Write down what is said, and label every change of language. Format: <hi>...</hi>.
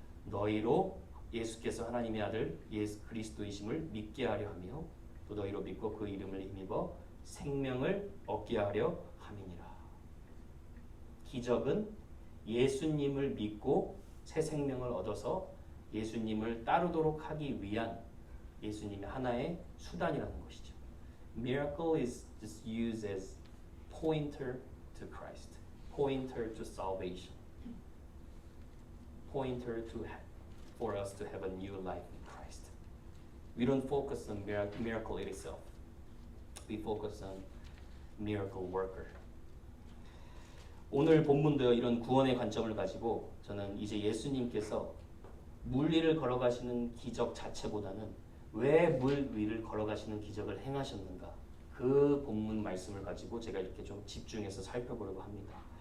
<ko>너희로 예수께서 하나님의 아들 예수 그리스도이심을 믿게 하려 하며 또 너희로 믿고 그 이름을 힘입어 생명을 얻게 하려 함이니라. 기적은 예수님을 믿고 새 생명을 얻어서 예수님을 따르도록 하기 위한 예수님의 하나의 수단이라는 것이죠.</ko> <en>Miracle is just used as pointer to Christ, pointer to salvation, pointer to for us to have a new life in Christ. We don't focus on miracle itself. We focus on miracle worker.</en> <ko>오늘 본문도 이런 구원의 관점을 가지고 저는 이제 예수님께서 물 위를 걸어가시는 기적 자체보다는 왜 물 위를 걸어가시는 기적을 행하셨는가, 그 본문 말씀을 가지고 제가 이렇게 좀 집중해서 살펴보려고 합니다.</ko>